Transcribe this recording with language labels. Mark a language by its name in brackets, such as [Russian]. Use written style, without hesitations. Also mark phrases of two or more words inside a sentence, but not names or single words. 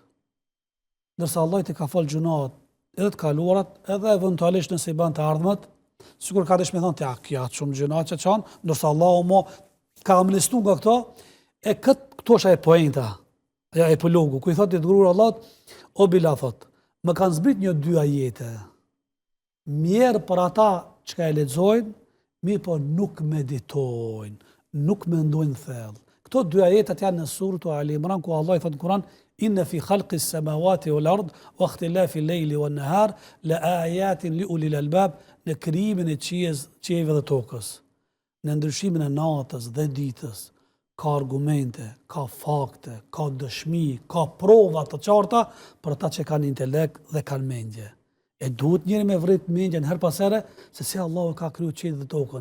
[Albanian] Ndërsa Allah të ka falë gjunat, edhe të kaluarat, edhe eventualisht nëse i ban të ardhmet, sikur ka desh me thonë, ja, kja shumë gjunat që qanë, ndërsa Allah mo ka amnestu nga këto, e këto është e poenta, ja epilogu, ku i thotë i dërguar Allah, o Bila thotë, më kanë zbrit një dy ajete, mjerë për ata që ka e lexojnë, mirë po nuk meditojnë, nuk mendojnë thellë. Këto dy ajetat janë në surën Ali Imran, ku Allah i thotë në Kur'an: [Arabic] "إن في خلق السماوات والأرض واختلاف الليل والنهار لآيات لأولي الألباب", [Albanian] në krijimin e qiejve dhe tokës, në ndryshimin e natës dhe ditës, ka argumente, ka fakte, ka dëshmi, ka prova të qarta për ata që kanë intelekt dhe kanë mendje. E duhet njëri me vrit mendjen her pas here se si Allahu ka kriju qiellin dhe tokën.